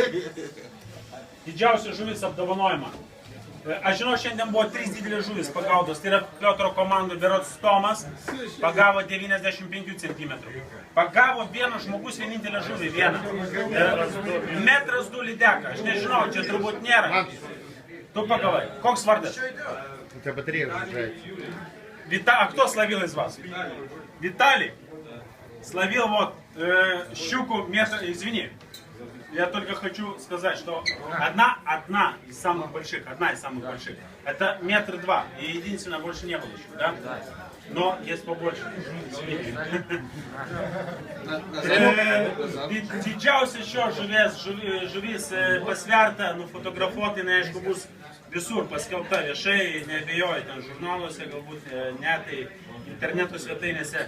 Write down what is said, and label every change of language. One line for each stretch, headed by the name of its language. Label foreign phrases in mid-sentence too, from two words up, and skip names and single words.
Lithuanian: Didžiausia žuvis apdovanojama. Aš žinau, šiandien buvo 3 didelės žuvis pagautos. Tai yra Piotro komandų berods Tomas, pagavo 95 cm. Pagavo vienas žmogus vienintelę žuvį, vieną. 1,2 m lydeka. Aš nežinau, čia turbūt nėra. Tu pagavai. Koks vardas?
Russian: У тебя батарея уже. А кто словил из вас? Виталий словил вот щуку метр, извини. Я только хочу сказать, что одна из самых больших, это 1,2 метра, и единственное, больше не было еще, да? Но есть побольше.
Lithuanian: Didžiausia šio žuvis pasverta, nufotografuota, jinai aišku bus visur paskelbta viešai, neabejoju, ten žurnaluose, galbūt ne, tai interneto svetainėse.